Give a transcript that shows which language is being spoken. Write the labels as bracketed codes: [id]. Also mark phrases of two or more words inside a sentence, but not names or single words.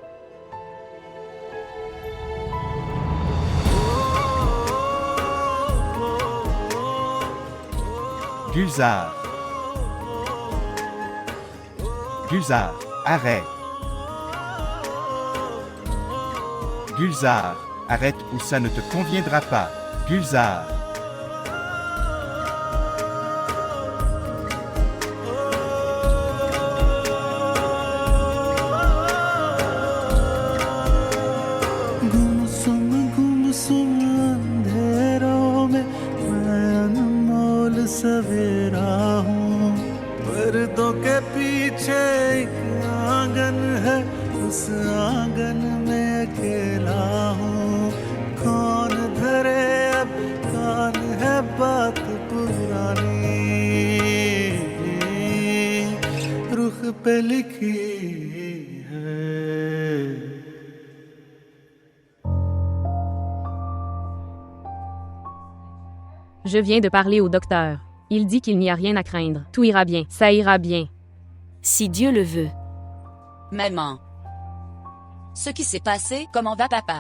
[fr] Gulzar. Gulzar, arrête. Gulzar, arrête ou ça ne te conviendra pas. Gulzar. [hi] गुमसुम अंधेरों में मैं अनमोल सवेरा हूँ पर्दों के पीछे एक आंगन है उस आंगन में अकेला हूँ कौन धरे अब कान है बात पुरानी रुख पे लिखी है [fr] Je viens de parler au docteur. Il dit qu'il n'y a rien à craindre. Tout ira bien. Ça ira bien. si Dieu le veut. Maman. Ce qui s'est passé, comment va papa?